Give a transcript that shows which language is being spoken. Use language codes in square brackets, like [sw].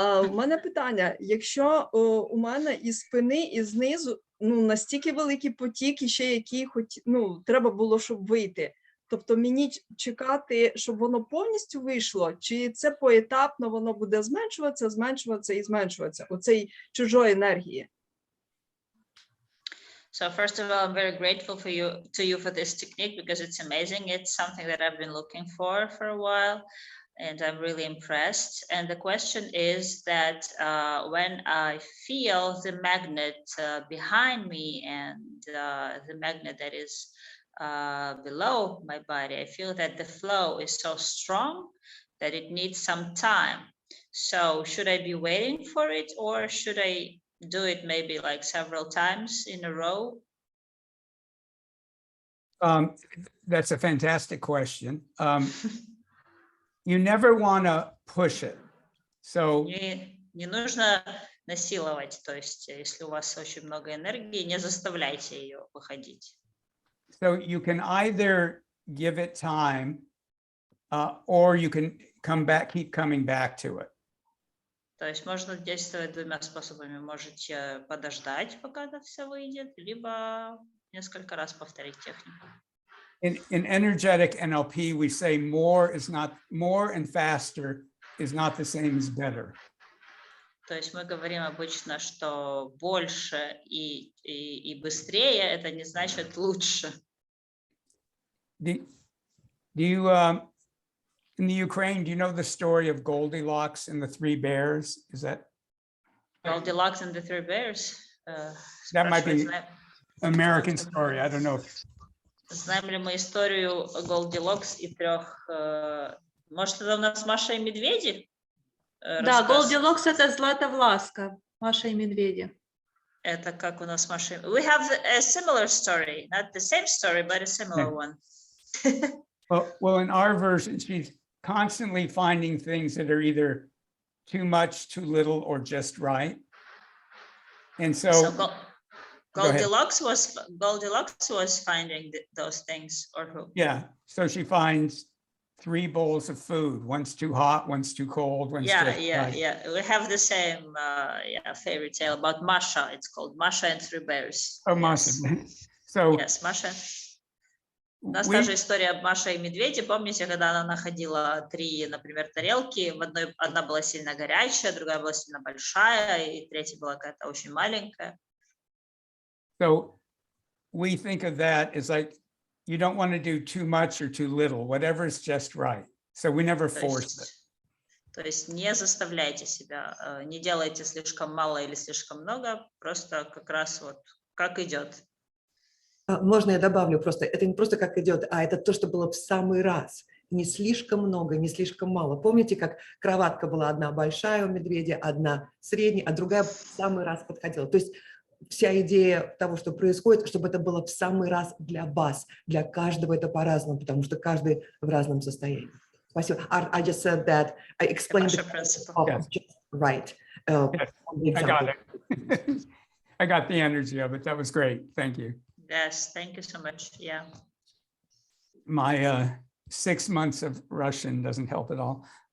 [uk] У мене питання, якщо у мене із спини, і знизу настільки великий потік, і ще який треба було, щоб вийти, тобто мені чекати, щоб воно повністю вийшло, чи це поетапно воно буде зменшуватися, зменшуватися і зменшуватися, оцей чужої енергії? [en] So first of all, I'm very grateful to you for this technique because it's amazing. It's something that I've been looking for a while, and I'm really impressed. And the question is that when I feel the magnet behind me and the magnet that is below my body, I feel that the flow is so strong that it needs some time. So should I be waiting for it, or should I do it maybe like several times in a row? That's a fantastic question. You never want to push it. So [ru] не нужно насиловать, то есть если у вас очень много энергии, не заставляйте ее выходить. [en] So you can either give it time, or you can keep coming back to it. [ru] То есть можно действовать двумя способами. Можете подождать, пока это все выйдет, либо несколько раз повторить технику. [en] In energetic NLP, we say more and faster is not the same as better. [ru] То есть мы говорим обычно, что больше и быстрее это не значит лучше. [en] Do you in the Ukraine, do you know the story of Goldilocks and the Three Bears? Is that Goldilocks and the Three Bears? That might be American story. I don't know. [ru] Знаем ли мы историю Goldilocks и трех? Может, это у нас Маша и медведи? Да, Goldilocks — это Златовласка, Маша и медведи. Это как у нас Маша. [en] We have a similar story, not the same story, but a similar one. Well, in our version, she's constantly finding things that are either too much, too little, or just right. And so Goldilocks was finding those things, or who? Yeah, so she finds 3 bowls of food. One's too hot, one's too cold, one's just right. Yeah. We have the same fairy tale about Masha. It's called Masha and Three Bears. Oh, Masha. So [ru] yes, Masha. У нас та же история Маша и медведи. Помните, когда она находила 3, например, тарелки, одна была сильно горячая, другая была сильно большая, и третья была какая-то очень маленькая. [en] So we think of that as like, you don't want to do too much or too little, whatever is just right. So we never force it. [ru] То есть не заставляйте себя, не делайте слишком мало или слишком много, просто как раз вот как идет. Можно я добавлю просто, это не просто как идет, а это то, что было в самый раз. Не слишком много, не слишком мало. Помните, как кроватка была одна большая у медведя, одна средняя, а другая в самый раз подходила. То есть вся идея того, что происходит, чтобы это было в самый раз для вас, для каждого это по-разному, потому что каждый в разном состоянии. Спасибо. [en] I just said that, I explained the principle. Yes. Just right. Yes, I got it. I got the energy of it. That was great. Thank you. Yes, thank you so much. Yeah. 6 months of Russian doesn't help at all.